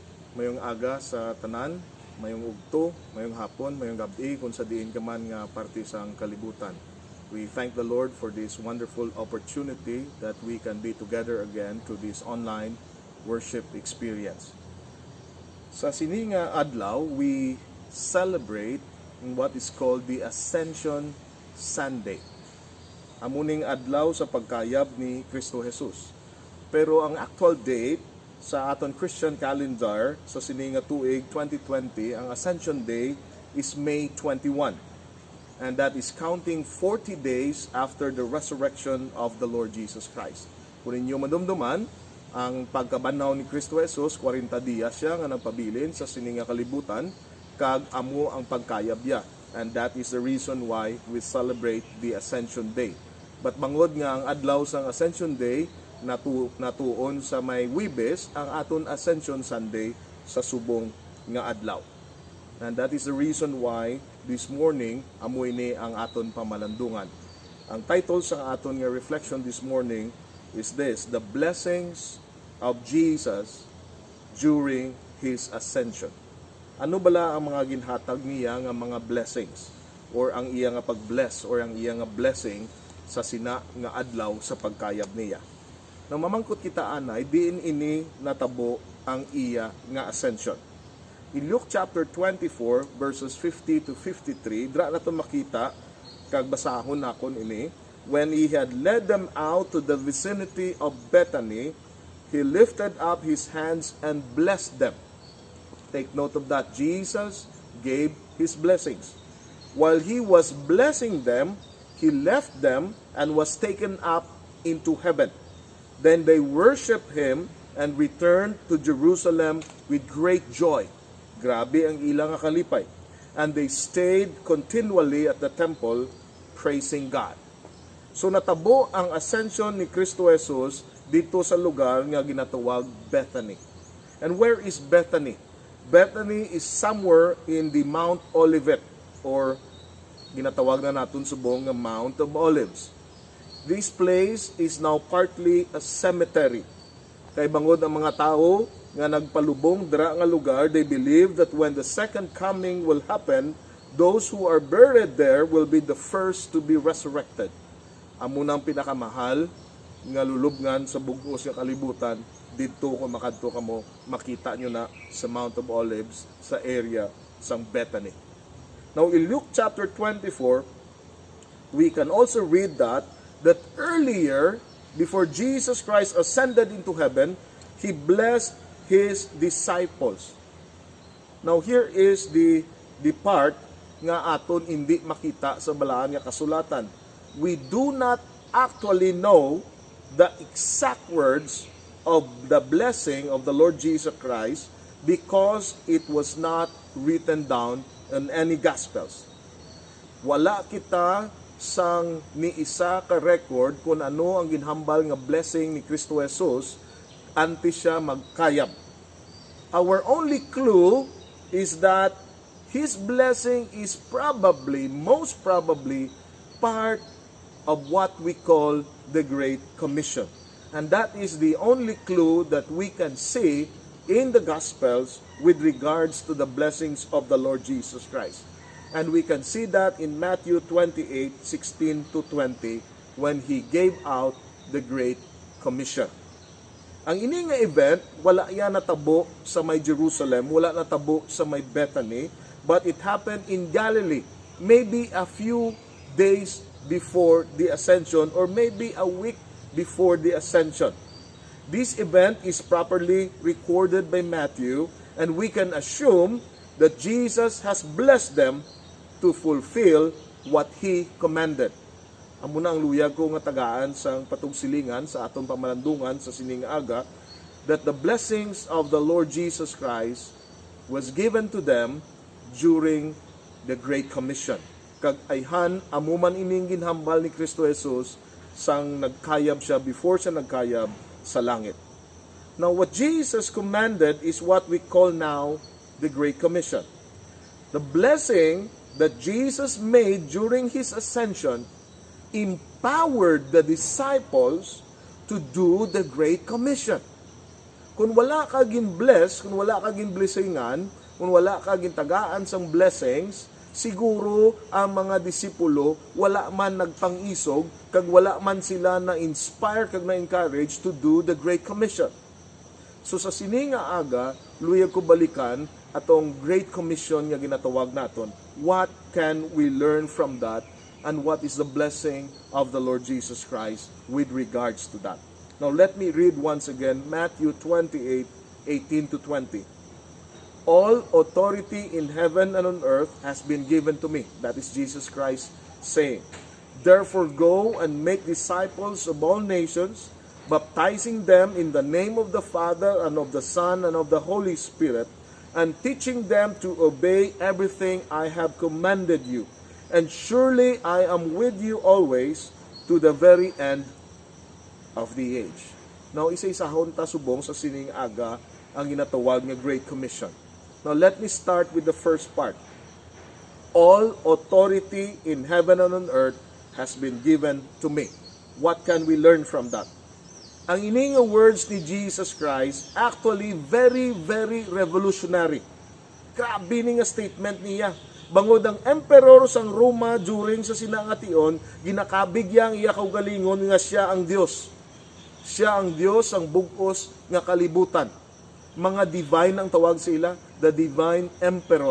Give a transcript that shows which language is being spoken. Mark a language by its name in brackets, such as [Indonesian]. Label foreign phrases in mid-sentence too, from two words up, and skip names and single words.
[Hiligaynon] mayong aga sa tanan, mayong ugto, mayong hapon, mayong gabi kung sa diin ka man nga parte sa kalibutan. [English] We thank the Lord for this wonderful opportunity that we can be together again to this online worship experience. [Hiligaynon] Sa sini nga adlaw, [English] we celebrate what is called the Ascension Sunday. [Hiligaynon] Amuning adlaw sa pagkayab ni Kristo Jesus. Pero ang actual date sa aton [English] Christian calendar [Hiligaynon] sa sini nga tuig 2020, ang [English] Ascension Day is May 21. And that is counting 40 days after the resurrection of the Lord Jesus Christ. [Hiligaynon] Kung ninyo madumduman, ang pagkabanaw ni Kristo Jesus, 40 dias siya nga nagpabilin sa sini nga kalibutan, kag amo ang pagkayab niya. [English] And that is the reason why we celebrate the Ascension Day. [Hiligaynon] But bangod nga ang adlaw sang Ascension Day, natuon sa may Wibes ang aton Ascension Sunday sa subong nga adlaw. [English] And that is the reason why this morning [Hiligaynon] amoy ni ang aton pamalandungan. Ang title sa aton nga reflection [English] this morning is this: The Blessings of Jesus during His Ascension. [Hiligaynon] Ano bala ang mga ginhatag niya nga mga blessings or ang iya nga pag-bless or ang iya nga blessing sa sina nga adlaw sa pagkayab niya? Nang mamangkot kita anay, diin ini natabo ang iya nga ascension. [English] In Luke chapter 24 verses 50 to 53, [Hiligaynon] dra nato makita kag basahon nakon ini, [English] when he had led them out to the vicinity of Bethany, he lifted up his hands and blessed them. Take note of that. Jesus gave his blessings. While he was blessing them, he left them and was taken up into heaven. Then they worshiped him and returned to Jerusalem with great joy. [Hiligaynon] Grabe ang ilang kalipay. [English] And they stayed continually at the temple praising God. [Hiligaynon] So natabo ang ascension ni Kristo Jesus dito sa lugar nga ginatawag Bethany. [English] And where is Bethany? Bethany is somewhere in the Mount Olivet, or [Hiligaynon] ginatawag na natin subong nga [English] Mount of Olives. This place is now partly a cemetery. [Hiligaynon] Kay bangod ang mga tao nga nagpalubong dira nga lugar, [English] they believe that when the second coming will happen, those who are buried there will be the first to be resurrected. [Hiligaynon] Amo nang pinakamahal nga lulubngan sa bugos nga kalibutan, dito kung makadto kamo, makita nyo na sa Mount of Olives sa area sang Bethany. [English] Now in Luke chapter 24, we can also read that earlier, before Jesus Christ ascended into heaven, He blessed His disciples. Now here is the part [Hiligaynon] nga aton hindi makita sa balaan nga kasulatan. [English] We do not actually know the exact words of the blessing of the Lord Jesus Christ because it was not written down in any Gospels. [Hiligaynon] Wala kita sang ni isa ka record kung ano ang ginhambal nga blessing ni Kristo Jesus antes siya magkayab. [English] Our only clue is that His blessing is probably, most probably, part of what we call the Great Commission. And that is the only clue that we can see in the Gospels with regards to the blessings of the Lord Jesus Christ. And we can see that in Matthew 28:16 to 20 when He gave out the Great Commission. [Hiligaynon] Ang ini nga event, wala yan natabo sa may Jerusalem, wala natabo sa may Bethany, [English] but it happened in Galilee, maybe a few days before the Ascension or maybe a week before the Ascension. This event is properly recorded by Matthew, and we can assume that Jesus has blessed them to fulfill what He commanded. [Hiligaynon] Amo na ang luyag ko nga tagaan sang patugsilingan sa atong pamalandungan sa sining aga, [English] that the blessings of the Lord Jesus Christ was given to them during the Great Commission. [Hiligaynon] Kag ayhan amo man ining ginhambal ni Kristo Jesus sang nagkayab siya before siya nagkayab sa langit. [English] Now what Jesus commanded is what we call now the Great Commission. The blessing that Jesus made during His ascension empowered the disciples to do the Great Commission. [Hiligaynon] Kung wala ka gin-bless, kung wala ka gin-blessingan, kung wala ka gintagaan sang blessings, siguro ang mga disipulo wala man nagpangisog, kag wala man sila na-inspire kag na-encourage [English] to do the Great Commission. [Hiligaynon] So sa sini nga aga, luyag ko balikan atong Great Commission nga ginatawag naton. [English] What can we learn from that? And what is the blessing of the Lord Jesus Christ with regards to that? Now let me read once again Matthew 28:18-20. All authority in heaven and on earth has been given to me. That is Jesus Christ saying. Therefore go and make disciples of all nations, baptizing them in the name of the Father and of the Son and of the Holy Spirit, and teaching them to obey everything I have commanded you. And surely I am with you always to the very end of the age. Now, [Hiligaynon] isa-isahon ta subong sa sining aga ang ginatawag nga Great Commission. [English] Now, let me start with the first part. All authority in heaven and on earth has been given to me. What can we learn from that? [Hiligaynon] Ang ining words ni Jesus Christ [English] actually very, very revolutionary. [Hiligaynon] Grabe ni nga statement niya. Bangod ang emperor sang Roma during sa sinangation, ginakabigyang iya kaugalingon nga siya ang Dios. Siya ang Diyos, ang bugos nga kalibutan. Mga divine ang tawag sila, [English] the divine emperor.